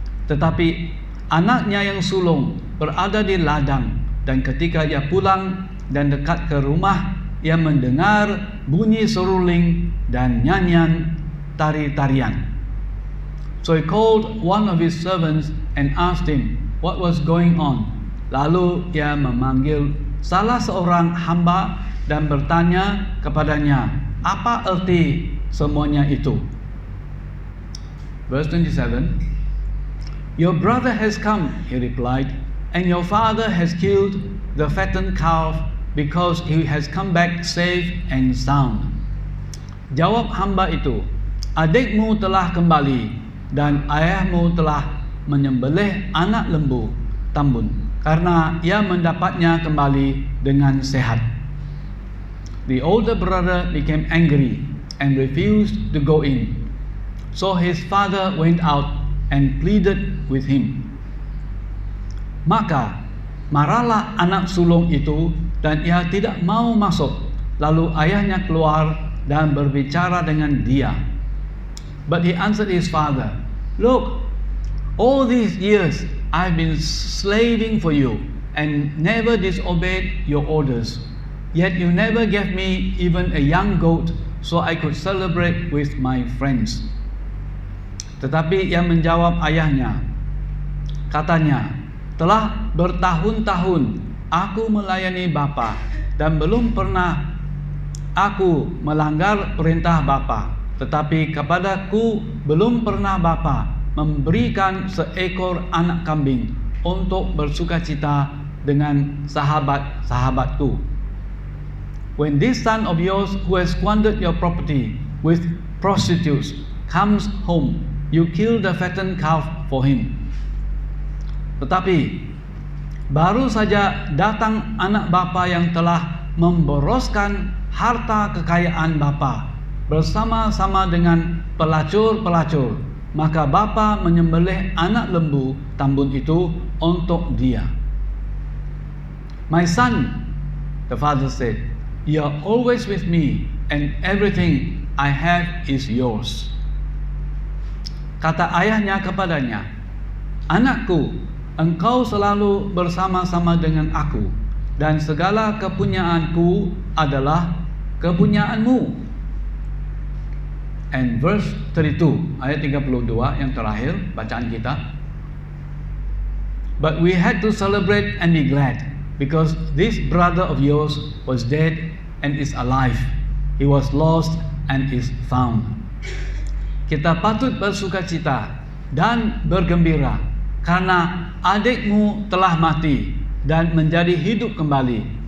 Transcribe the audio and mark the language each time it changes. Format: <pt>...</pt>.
<ms>Tetapi anaknya yang sulung berada di ladang, dan ketika ia pulang dan dekat ke rumah, ia mendengar bunyi seruling dan nyanyian tari-tarian.</ms> <en>So he called one of his servants and asked him what was going on.</en> <ms>Lalu ia memanggil salah seorang hamba dan bertanya kepadanya, apa erti semuanya itu?</ms> <en>Verse 27, Your brother has come, he replied, and your father has killed the fattened calf because he has come back safe and sound.</en> <ms>Jawab hamba itu, adikmu telah kembali dan ayahmu telah menyembelih anak lembu tambun karena ia mendapatnya kembali dengan sehat.</ms> <en>The older brother became angry and refused to go in. So his father went out and pleaded with him.</en> <ms>Maka marahlah anak sulung itu dan ia tidak mau masuk. Lalu ayahnya keluar dan berbicara dengan dia.</ms> <en>But he answered his father, Look, all these years I've been slaving for you and never disobeyed your orders. Yet you never gave me even a young goat so I could celebrate with my friends.</en> <ms>Tetapi ia menjawab ayahnya, katanya, telah bertahun-tahun aku melayani bapa dan belum pernah aku melanggar perintah bapa. Tetapi kepadaku belum pernah bapa memberikan seekor anak kambing untuk bersukacita dengan sahabat-sahabatku.</ms> <en>When this son of yours who has squandered your property with prostitutes comes home, you kill the fattened calf for him.</en> <ms>Tetapi baru saja datang anak bapa yang telah memboroskan harta kekayaan bapa bersama-sama dengan pelacur-pelacur, maka bapa menyembelih anak lembu tambun itu untuk dia.</ms> <en>My son, the father said, you are always with me and everything I have is yours.</en> <ms>Kata ayahnya kepadanya, anakku, engkau selalu bersama-sama dengan aku dan segala kepunyaanku adalah kepunyaanmu.</ms> <en>And verse 32,</en> <ms>ayat 32 yang terakhir bacaan kita.</ms> <en>But we had to celebrate and be glad because this brother of yours was dead and is alive. He was lost and is found.</en> <ms>Kita patut bersukacita dan bergembira karena adikmu telah mati dan menjadi hidup kembali.</ms>